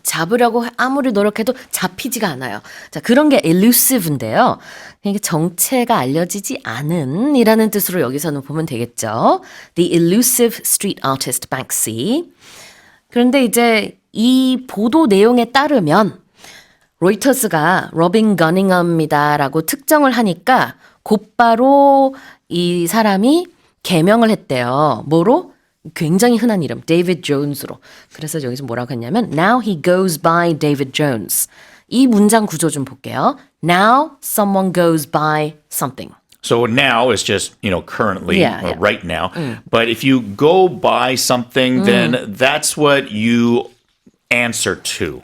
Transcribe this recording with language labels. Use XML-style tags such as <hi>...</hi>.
<ko>잡으려고 아무리 노력해도 잡히지가 않아요. 자, 그런 게 elusive인데요. 이게 정체가 알려지지 않은 이라는 뜻으로 여기서는 보면 되겠죠.</ko> <en>The elusive street artist Banksy.</en> <ko>그런데 이제 이 보도 내용에 따르면 로이터스가 로빈 거닝엄이다라고 특정을 하니까 곧바로 이 사람이 개명을 했대요. 뭐로? 굉장히 흔한 이름, 데이비드 존스로. 그래서 여기서 뭐라고 했냐면</ko> <en>Now he goes by David Jones.</en> <ko>이 문장 구조 좀 볼게요.</ko> <en>Now someone goes by something. So now is just, currently, Yeah. right now. But if you go by something, then that's what you answer to.</en>